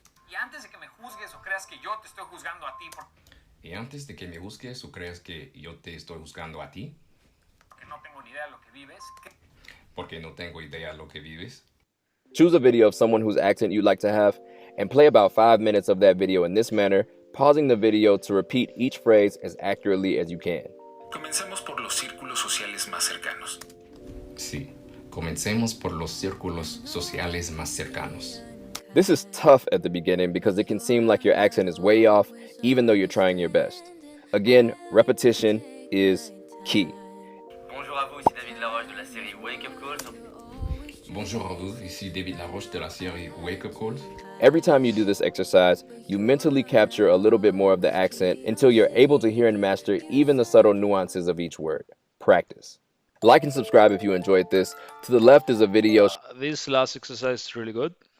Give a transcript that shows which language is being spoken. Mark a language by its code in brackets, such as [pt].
[es] Y antes de que me juzgues o creas que yo te estoy juzgando a ti Y antes de que me juzgues o creas que yo te estoy juzgando a ti, porque no tengo ni idea de lo que vives, porque no tengo idea de lo que vives, [en] Choose a video of someone whose accent you'd like to have and play about 5 minutes of that video in this manner, pausing the video to repeat each phrase as accurately as you can. [es] Comencemos por los círculos sociales más cercanos. sí. Comencemos por los círculos sociales más cercanos. [en] This is tough at the beginning because it can seem like your accent is way off, even though you're trying your best. Again, repetition is key. [fr] Bonjour à vous, ici David Laroche de la série Wake Up Calls. Bonjour à vous, ici David Laroche de la série Wake Up Calls. [en] Every time you do this exercise, you mentally capture a little bit more of the accent until you're able to hear and master even the subtle nuances of each word. Practice. Like and subscribe if you enjoyed this. To the left is a video. This last exercise is really good.